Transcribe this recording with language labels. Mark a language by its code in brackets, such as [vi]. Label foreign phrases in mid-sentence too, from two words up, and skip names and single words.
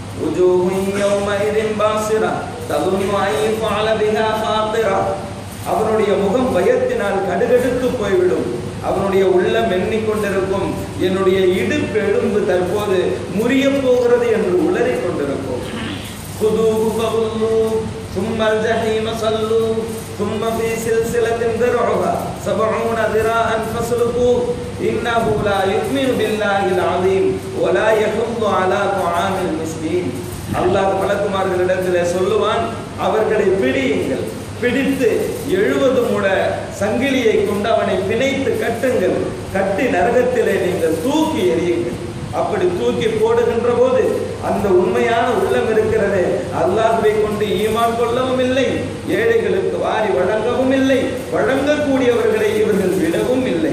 [ta] அவனுடைய முகம் பயத்தினால் கடுகடுத்து போய்விடும். அவனுடைய உள்ளம் எண்ணிக்கொண்டிருக்கும், என்னுடைய இடுப்பு எலும்பு தற்போது முறிய போகிறது என்று உளறிக் கொண்டிருக்கும். [ar] ثم الجحيم صلوا ثم في سلسلة ذرعها 70 ذراعا فاسلكوه إنه لا يؤمن بالله العظيم ولا يحض على طعام المسكين. [ta] அல்லாஹ் மலக்குமார்களிடத்திலே சொல்லுவான், அவர்களை பிடியுங்கள், பிடித்து 70 முழ சங்கிலியை கொண்டு அவனை பிணைத்து கட்டுங்கள், கட்டி நரகத்திலே நீங்கள் தூக்கி எறியுங்கள். அப்படி தூக்கி போடுகின்ற போது அந்த உண்மையான உள்ளம் இருக்கிறது, அல்லாஹ்வை கொண்டு ஈமான் கொள்ளவும் இல்லை, ஏழைகளுக்கு வாரி வழங்கவும் இல்லை, வழங்கக்கூடியவர்களை இவர்கள் விடவும் இல்லை.